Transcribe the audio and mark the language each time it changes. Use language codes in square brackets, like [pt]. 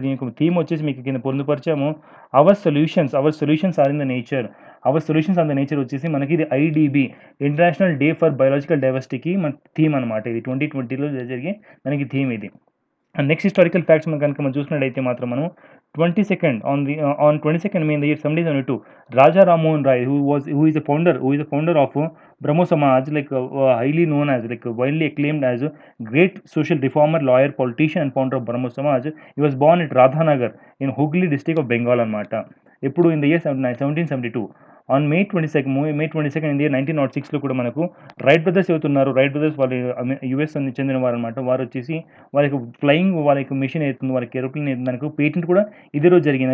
[te] దీనికి థీమ్ వచ్చేసి మీకు కింద పొందుపరిచాము, [en] Our solutions are in the nature. Our solutions on the nature [te] వచ్చేసి మనకి ఇది [en] IDB international day for biological డైవర్సిటీకి [te] మన థీమ్ అనమాట. ఇది 2020లో జరిగే మనకి థీమ్ ఇది. [en] and next historical facts [te] మనం చూసినట్టయితే మాత్రం మనం [en] 22nd on 22nd May in the year 1772, Raja Rammohun Rai, who is the founder of Brahmo Samaj, highly known as widely acclaimed as a great social reformer, lawyer, politician, and founder of Brahmo Samaj. He was born at Radhanagar in Hooghly district of Bengal [te] అనమాట. ఎప్పుడు [en] in the year 1772. On May 22nd in the year [te] 1906లో కూడా మనకు right brothers అవుతున్నారు. Right brothers వాళ్ళు US చెందిన వారు అనమాట. వారు వచ్చేసి వాళ్ళ యొక్క ఫ్లయింగ్ వాళ్ళ యొక్క మిషన్ అవుతుంది, వాళ్ళకి ఏరోప్లేన్ అవుతుంది, మనకు పేటెంట్ కూడా ఇదే రోజు జరిగింది.